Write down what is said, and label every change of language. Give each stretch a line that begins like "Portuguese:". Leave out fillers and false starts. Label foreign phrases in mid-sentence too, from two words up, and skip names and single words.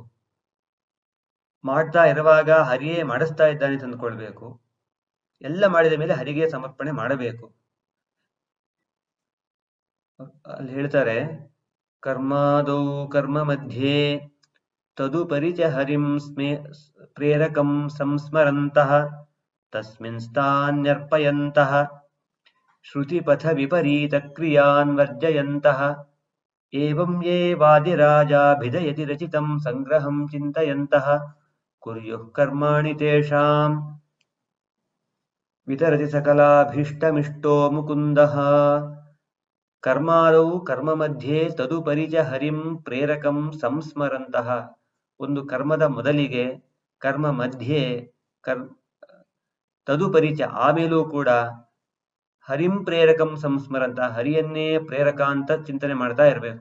Kannada: ಮಾಡ್ತಾ ಇರುವಾಗ ಹರಿಯೇ ಮಾಡಿಸ್ತಾ ಇದ್ದಾನೆ ಅಂತ ಅಂದುಕೊಳ್ಬೇಕು. ಎಲ್ಲ ಮಾಡಿದ ಮೇಲೆ ಹರಿಗೆ ಸಮರ್ಪಣೆ ಮಾಡಬೇಕು. ಅಲ್ಲಿ ಹೇಳ್ತಾರೆ,
Sanskrit: ಕರ್ಮಾದೌ ಕರ್ಮ ಮಧ್ಯೆ ತದುಪರಿ ಚ ಹರಿಂ ಪ್ರೇರಕಂ ಸಂಸ್ಮರಂತಃ ತಸ್ಮಿನ್ ಸ್ಥಾನ್ಯರ್ಪಯಂತಃ ಶ್ರುತಿಪಥ ವಿಪರೀತ ಕ್ರಿಯಾನ್ ವರ್ಜಯಂತಃ ಏವಂ ಯೇ ವಾದಿರಾಜಾಭಿಧಯತಿ ರಚಿತಂ ಸಂಗ್ರಹಂ ಚಿಂತಯಂತಃ ಕುರ್ಯುಃ ಕರ್ಮಾಣಿ ತೇಷಾಂ ವಿತರತಿ ಸಕಲಾಭೀಷ್ಟಮಿಷ್ಟೋ ಮುಕುಂದಃ. ಕರ್ಮಾದೌ ಕರ್ಮ ಮಧ್ಯೆ ತದುಪರಿ ಚ ಹರಿಂ ಪ್ರೇರಕಂ ಸಂಸ್ಮರಂತಃ.
Kannada: ಒಂದು ಕರ್ಮದ ಮೊದಲಿಗೆ, ಕರ್ಮ ಮಧ್ಯೆ, ತದುಪರಿಚ ಆಮೇಲೂ ಕೂಡ
Sanskrit: ಹರಿಂ ಪ್ರೇರಕಂ ಸಂಸ್ಮರಂತ,
Kannada: ಹರಿಯನ್ನೇ ಪ್ರೇರಕ ಅಂತ ಚಿಂತನೆ ಮಾಡ್ತಾ ಇರಬೇಕು.